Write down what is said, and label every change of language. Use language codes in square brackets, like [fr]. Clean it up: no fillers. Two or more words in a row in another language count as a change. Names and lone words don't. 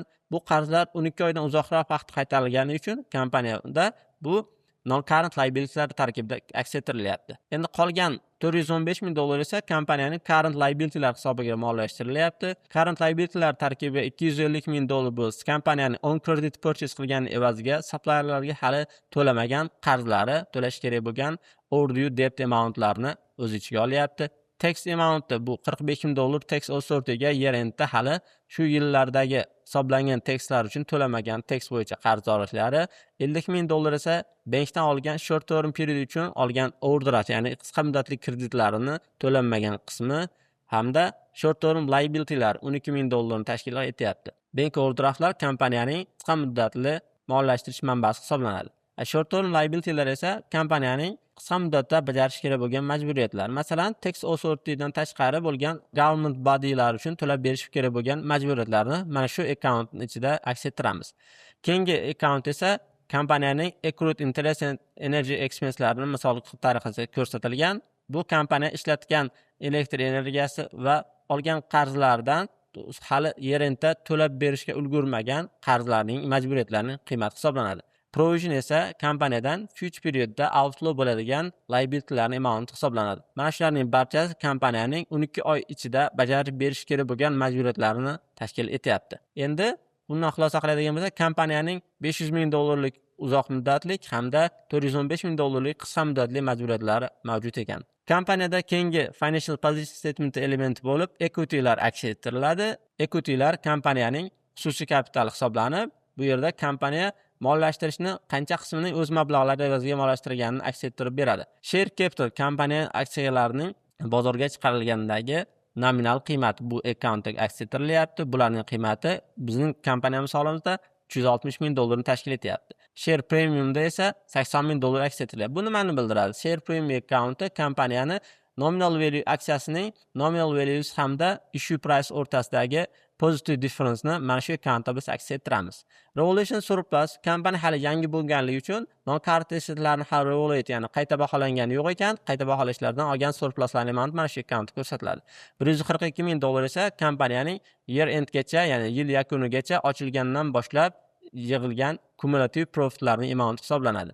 [uz] Bu qarzlar 12 oydan uzoqroq vaqt qaytarilgani uchun kompaniyada bu [en] non-current liability'lar [uz] tarkibida aks ettirilyapti. Endi qolgan 415 ming dollar esa kompaniyaning [en] current liability'lar [uz] hisobiga moliyalashtirilyapti. [en] Current liability'lar [uz] tarkibiga 250 ming dollar bo'lsa, kompaniyaning [en] on credit purchase [uz] qilgan evaziga supplierlarga hali to'lamagan qarzlari, to'lash kerak bo'lgan [en] overdue debt amountlarni [uz] o'z ichiga olyapti. [en] Tax amount'i [uz] bu 45 ming dollar [en] tax authority'ga year endda [uz] hali shu yillardagi hisoblangan taxlar uchun to'lamagan tax bo'yicha qarzdorliklari, 50 ming dollar esa bankdan olgan [en] short term period [uz] uchun olgan overdraft, ya'ni qisqa muddatli kreditlarini to'lanmagan qismi hamda [en] short term liability'lar [uz] 12 ming dollarni tashkil etyapti. Bank overdraftlar kompaniyaning qisqa muddatli moliyalashtirish manbasi hisoblanadi. [en] Short term liability'lar [uz] esa kompaniyaning qisqa muddatda bajarish kerak bo'lgan majburiyatlar. Masalan, [en] tax authority'dan [uz] tashqari bo'lgan [en] government body'lar [uz] uchun to'lab berish kerak bo'lgan majburiyatlarni mana shu akkauntning ichida aks ettiramiz. Keyingi akkaunt esa kompaniyaning [en] accrued interest and energy expense'larini [uz] misol tariqasida ko'rsatilgan. Bu kompaniya ishlatgan elektr energiyasi va olgan qarzlardan hali [en] year endda [uz] to'lab berishga ulgurmagan qarzlarning, majburiyatlarining qiymati hisoblanadi. Provision esa kompaniyadan [en] future periodda outflow [uz] bo'ladigan [en] liability'larning amount [uz] hisoblanadi. Mana shularning barchasi kompaniyaning 12 oy ichida bajarib berish kerak bo'lgan majburiyatlarini tashkil etyapti. Endi bundan xulosa qiladigan bo'lsak, kompaniyaning 500 ming dollarlik uzoq muddatlik hamda 415 ming dollarlik qisqa muddatli majburiyatlari mavjud ekan. Kompaniyada keyingi [en] financial position statement [uz] elementi bo'lib equity'lar aks ettiriladi. Equity'lar kompaniyaning xususiy kapitali hisoblanib, bu yerda kompaniya moliyalashtirishni qancha qismining o'z mablag'lari evaziga moliyalashtirganini aks ettirib beradi. [en] Share capital [uz] kompaniya aksiyalarining bozorga chiqarilgandagi nominal qiymati bu akkauntga aks ettirilyapti. Bularning qiymati bizning kompaniya misolimizda 360 ming dollarni tashkil etyapti. [en] Share Premium'da [uz] esa 80 ming dollar aks ettiriladi. Bu nimani bildiradi? [en] Share Premium accounti [uz] kompaniyani [en] nominal value [uz] aksiyasining [en] nominal values [uz] hamda [en] issue price [uz] o'rtasidagi [en] positive difference'ni [uz] mana shu akkauntda biz aks ettiramiz. [en] Revaluation surplus [uz] kompaniya hali yangi bo'lganligi uchun [en] non-current assetlarni [uz] hali revaluate, ya'ni qayta baholangani yo'q ekan. Qayta baholashlardan olgan [en] surpluslarning amount [uz] mana shu akkauntda ko'rsatiladi. 142 ming dollar esa kompaniyaning [en] year endgacha, [uz] ya'ni yil yakunigacha ochilgandan boshlab yig'ilgan kumulativ [en] profitlarning amount [uz] hisoblanadi.